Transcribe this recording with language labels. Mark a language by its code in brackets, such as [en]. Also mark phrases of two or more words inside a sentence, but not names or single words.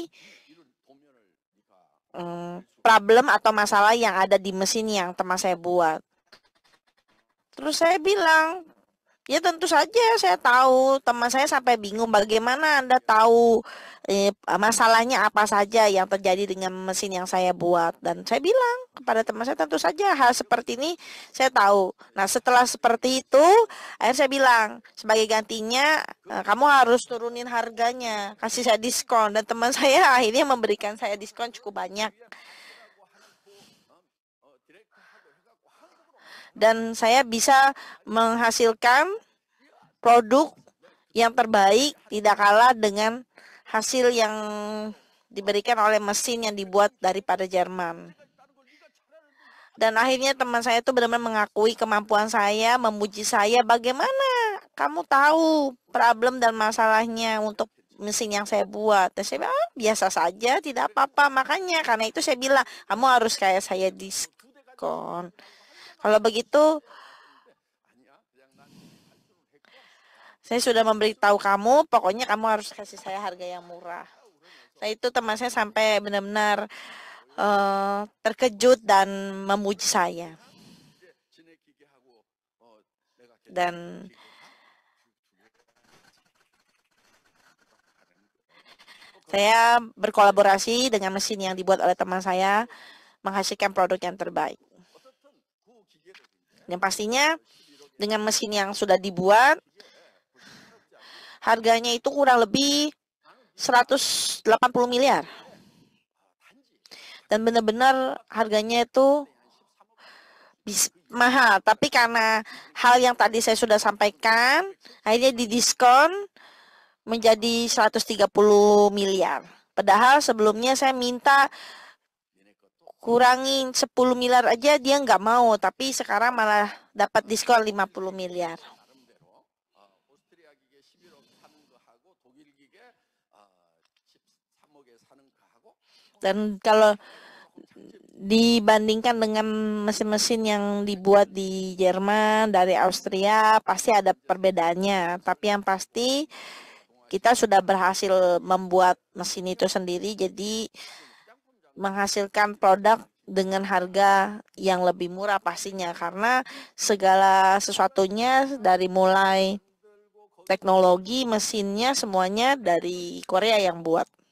[ko] 이런 도면을 네가 [id] problem atau masalah yang ada di mesin yang teman saya buat. Terus saya bilang, ya tentu saja saya tahu. Teman saya sampai bingung bagaimana Anda tahu masalahnya apa saja yang terjadi dengan mesin yang saya buat. Dan saya bilang kepada teman saya, tentu saja hal seperti ini saya tahu. Nah, setelah seperti itu, akhirnya saya bilang, sebagai gantinya kamu harus turunin harganya, kasih saya diskon. Dan teman saya akhirnya memberikan saya diskon cukup banyak. [ko] 디렉트하고 해갖고 한국으로 [id] Dan saya bisa menghasilkan produk yang terbaik tidak kalah dengan hasil yang diberikan oleh mesin yang dibuat daripada Jerman. Dan akhirnya teman saya itu benar-benar mengakui kemampuan saya, memuji saya, bagaimana kamu tahu problem dan masalahnya untuk mesin yang saya buat. Dan saya bilang, biasa saja, tidak apa-apa. Makanya karena itu saya bilang, kamu harus kayak saya diskon. Kalau begitu, [ko] 아니야 그냥 난 발표를 했고 [id] saya sudah memberitahu kamu, pokoknya kamu harus kasih saya harga yang murah. Nah, itu teman saya sampai benar-benar terkejut dan memuji saya. [ko] 이제 지네 기계하고 내가 [id] Dan saya berkolaborasi dengan mesin yang dibuat oleh teman saya, menghasilkan produk yang terbaik. [ko] 어떻든 그 기계를 이제 [id] Dan pastinya dengan mesin yang sudah dibuat, harganya itu kurang lebih 180 miliar. Dan benar-benar harganya itu mahal. Tapi karena hal yang tadi saya sudah sampaikan, akhirnya didiskon menjadi 130 miliar. Padahal sebelumnya saya minta kurangin 10 miliar aja dia nggak mau. Tapi sekarang malah dapat diskon 50 miliar. [ko] 나름대로 오스트리아 기계 11억 사는 거하고 독일 기계 13억에 사는 거하고 [id] Dan kalau dibandingkan dengan mesin-mesin yang dibuat di Jerman, dari Austria, pasti ada perbedaannya. Tapi yang pasti kita sudah berhasil membuat mesin itu sendiri, jadi menghasilkan produk dengan harga yang lebih murah pastinya, karena segala sesuatunya dari mulai teknologi, mesinnya semuanya dari Korea yang buat.